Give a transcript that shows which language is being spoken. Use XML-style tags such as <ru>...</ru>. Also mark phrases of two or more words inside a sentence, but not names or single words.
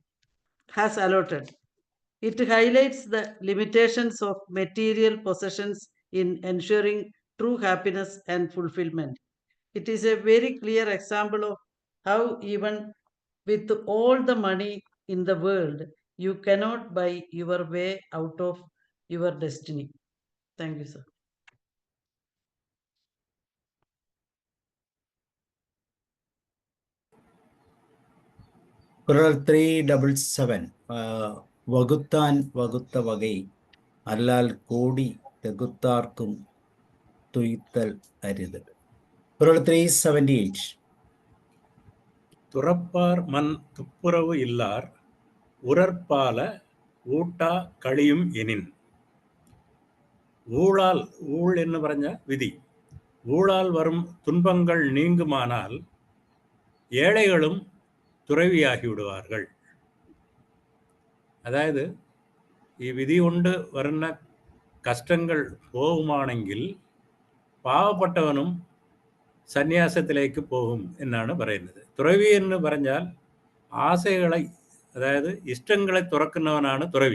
<en>It highlights the limitations of material possessions in ensuring true happiness and fulfillment. It is a very clear example of how even with all the money in the world, you cannot buy your way out of your destiny. Thank you, sir.</en> <ta>குறள் 377 வகுத்தான் வகுத்த வகை அல்லால் கோடி தகுத்தார்க்கும் துய்த்தல் அரிது. குறள் 378. துறப்பார் மண் துப்புரவு இல்லார் உரற்பால ஊட்டா களியும் எனின். ஊழால், ஊழ்</ta> <ml>എന്ന് പറഞ്ഞ വിധി,</ml> <ta>ஊழால் வரும் துன்பங்கள் நீங்குமானால் ஏழைகளும் துறவியாகி விடுவார்கள்.</ta> <ml>അതായത് ഈ വിധി കൊണ്ട് വരുന്ന കഷ്ടങ്ങൾ പോകുമാണെങ്കിൽ പാവപ്പെട്ടവനും സന്യാസത്തിലേക്ക് പോകും എന്നാണ് പറയുന്നത്. തുറവി എന്ന് പറഞ്ഞാൽ ആശകളെ, അതായത് ഇഷ്ടങ്ങളെ തുറക്കുന്നവനാണ് തുറവി.</ml>